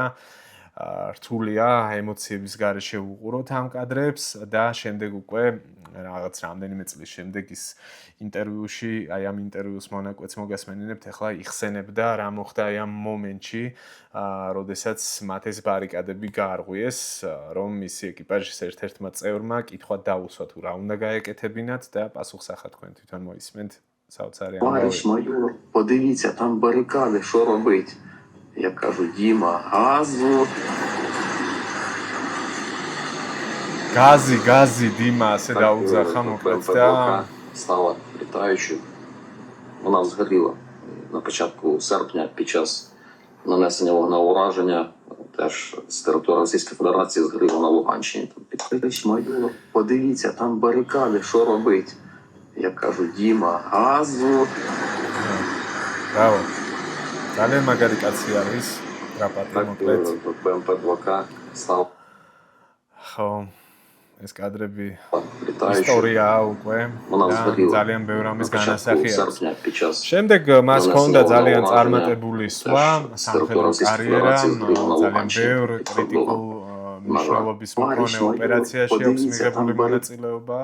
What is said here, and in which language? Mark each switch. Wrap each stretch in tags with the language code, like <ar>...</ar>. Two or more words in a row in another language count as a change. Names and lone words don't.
<ka>რთულია ემოციების გარეშე უყუროთ ამ კადრებს და შემდეგ უკვე რაღაც რამდენიმე წლის შემდეგ ის ინტერვიუში აი ამ ინტერვიუს მონაკვეთს მოგასმენინებთ ახლა იხსენებდა რა მოხდა აი ამ მომენტში როდესაც მათ ეს ბარიკადები გაარღვიეს რომ მისი ეკიპაჟის ერთ-ერთმა წევრმა კითხვა დაუსვა თუ რა უნდა გაეკეთებინათ და პასუხსახა თქვენ თვითონ მოისმენთ საოცარი</ka> <ru>Товарищ майор,</ru> <uk>подивіться, там барикади, що робить? Я кажу, Діма, газу. Гази, Діма,</uk> <ka>ასე დაუძახა მოკლედ და</ka> <uk>стала літаючою. Вона згоріла на початку серпня під час нанесення вогневого ураження. Теж з території Російської Федерації згоріла на Луганщині.</uk> <ru>Товарищ майор,</ru> <uk>подивіться, там барикади, що робить? Я кажу, Діма, газу. Браво.</uk> <ka>ძალიან მაგარი კაცი არის დრაპატი მოკლედ.</ka> <ru>БМП-2К стал.</ru> <ka>ხო, ეს კადრები ისტორიაა უკვე. ძალიან ბევრ ამის განასახი აქვს. შემდეგ მას ჰქონდა ძალიან წარმატებული სვლა, სამხედრო კარიერა, ძალიან ბევრ კრიტიკულ მნიშვნელობის მქონე ოპერაციაში აქვს მიღებული მონაწილეობა.</ka>